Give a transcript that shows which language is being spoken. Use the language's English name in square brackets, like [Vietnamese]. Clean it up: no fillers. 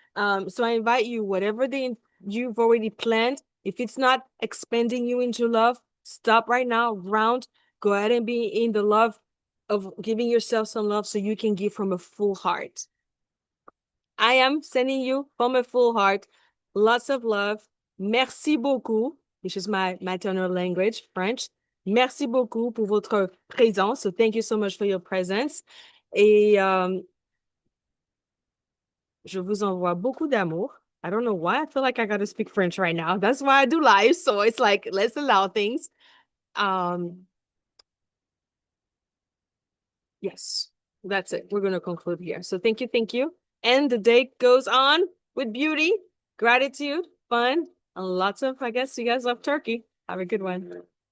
[English] So I invite you, whatever you've already planned, if it's not expanding you into love, stop right now, ground, go ahead and be in the love of giving yourself some love so you can give from a full heart. I am sending you from a full heart lots of love. [French] Merci beaucoup, [English] which is my maternal language, French. [French] Merci beaucoup pour votre présence. [English] So thank you so much for your presence. [French] Et je vous envoie beaucoup d'amour. [English] I don't know why I feel like I got to speak French right now. That's why I do live. So it's like, let's allow things. Yes, that's it. We're going to conclude here. So thank you. Thank you. And the day goes on with beauty, gratitude, fun, and lots of, I guess you guys love turkey. Have a good one.